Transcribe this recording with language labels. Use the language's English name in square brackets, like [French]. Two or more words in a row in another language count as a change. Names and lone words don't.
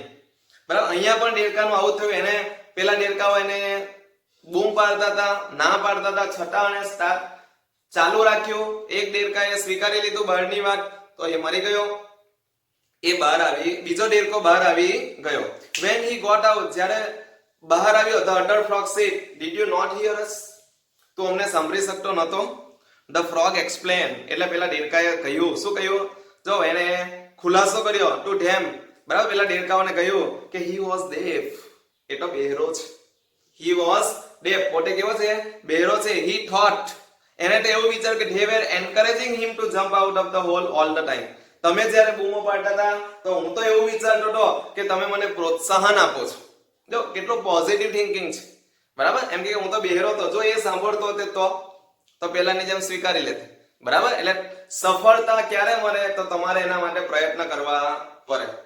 [Gujarati] બરાબર. અહીંયા પણ દેડકાનું આવું થયું. એને પેલા દેડકાઓ એને બૂમ પાડતા હતા, ના પાડતા હતા, છતાં એને સ્ટાર્ટ ચાલુ રાખ્યું. એક દેડકાએ સ્વીકારી લીધું બહારની વાત તો એ મરી ગયો. એ બહાર આવી, બીજો દેડકો બહાર આવી ગયો. [English] when he got out, [Gujarati] જ્યારે બહાર આવ્યો, [English] the other frog said, did you not hear us? [Gujarati] તું અમને સાંભળી શકતો નતો? [English] The frog explained, [Gujarati] એટલે પેલા દેડકાએ કહ્યું. શું કહ્યું? જો એને ખુલાસો કર્યો [English] to them. [Gujarati] બરાબર. પેલા દેડકાઓને કહ્યું કે [English] he was deaf. [Gujarati] એ તો બહેરો છે. [English] he was deaf. [Gujarati] પોતે કેવો છે? બહેરો છે. [English] he thought, [Gujarati] એને તો એવું વિચાર કે [English] they were encouraging him to jump out of the hole all the time. [Gujarati] તમે જ્યારે બૂમો પાડતા હતા તો હું તો એવું વિચારતો હતો કે તમે મને પ્રોત્સાહન આપો છો. જો કેટલો [English] positive thinking [Gujarati] છે. બરાબર. એમ કે હું તો બહેરો હતો, જો એ સાંભળતો હતો તો પેલાની જેમ સ્વીકારી લેતે. બરાબર. એટલે સફળતા ક્યારે મળે? તો તમારે એના માટે પ્રયત્ન કરવા પડે.